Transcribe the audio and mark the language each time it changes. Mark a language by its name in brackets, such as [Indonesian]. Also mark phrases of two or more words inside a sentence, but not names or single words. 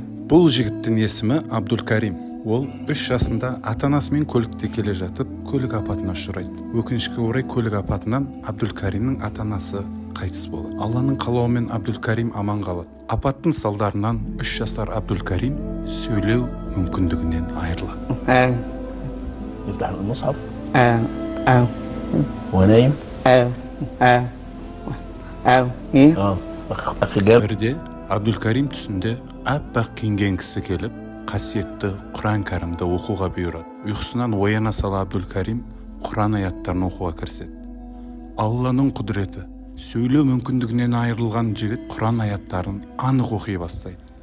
[Kazakh] Бұл жігіттің есімі Абдулкарим. Ол 3 жасында ата-анасымен көлікте келе жатып, көлік апатына ұшырайды. Өкінішке орай көлік апатынан Абдулкаримнің ата-анасы қайтыс болады. Алланың қалауымен Абдулкарим аман қалады. Апаттың салдарынан 3 жасар Абдулкарим сөйлеу мүмкіндігінен айырылады. [Arabic] يفتح المصحف آه آه وهو نايم. آه آه آه إيه أخي جاب. [Kazakh] Бірде Абдулкарим түсінде аппақ киінген кісі келіп, қасиетті Құран кәрімді оқуға бұйырады. Ұйқысынан ояна сала Абдулкарим Құран аяттарын оқуға кіріседі. Алланың құдіреті, сөйлеу мүмкіндігінен айырылған жігіт Құран аяттарын анық оқи бастайды.